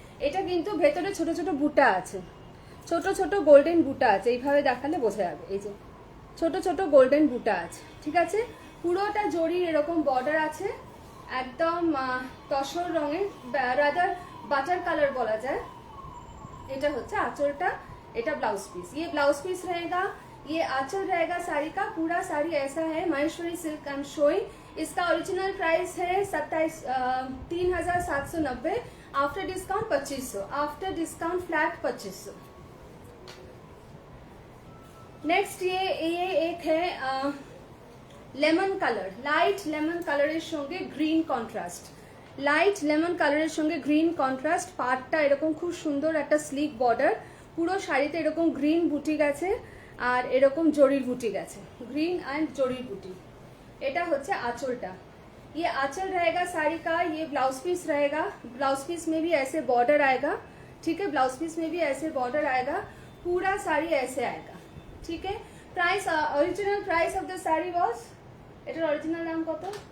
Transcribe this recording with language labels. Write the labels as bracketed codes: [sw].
[bn] এটা কিন্তু ভেতরে ছোট ছোট বুটা আছে, ছোট ছোট গোল্ডেন বুটা আছে, এইভাবে দেখালে বোঝা যাবে। এই যে ছোট ছোট গোল্ডেন বুটা আছে। ঠিক আছে, পুরোটা জরির এরকম বর্ডার আছে, একদম তসর রঙের, রাদার বাটার কালার বলা যায়। এটা হচ্ছে আঁচলটা, এটা ब्लाउज पीस। [hi] ये ब्लाउज पीस रहेगा, ये आंचल रहेगा साड़ी का। पूरा साड़ी ऐसा है, Maheshwari silk [en] I am showing. [hi] इसका ओरिजिनल प्राइस है 3790, after discount 2500, after discount flat 2500। Next ये एक है [bn] লেমন কালার, লাইট লেমন কালারের সঙ্গে গ্রিন কন্ট্রাস্ট, লাইট লেমন কালারের সঙ্গে গ্রিন কন্ট্রাস্ট। পাড়টা এরকম খুব সুন্দর একটা স্লিক বর্ডার, পুরো শাড়িতে এরকম গ্রিন বুটি গেছে, আর এরকম জরির বুটি গেছে, গ্রিন एंड জরির বুটি। এটা হচ্ছে আঁচলটা। [hi] ये आंचल रहेगा साड़ी का, ये ब्लाउज पीस रहेगा। ब्लाउज पीस में भी ऐसे बॉर्डर आएगा। ठीक है, ब्लाउज पीस में भी ऐसे बॉर्डर आएगा, पूरा साड़ी ऐसे आएगा। ठीक है, [en] price original price of the sari was, [bn] এটার অরিজিনাল দাম কত?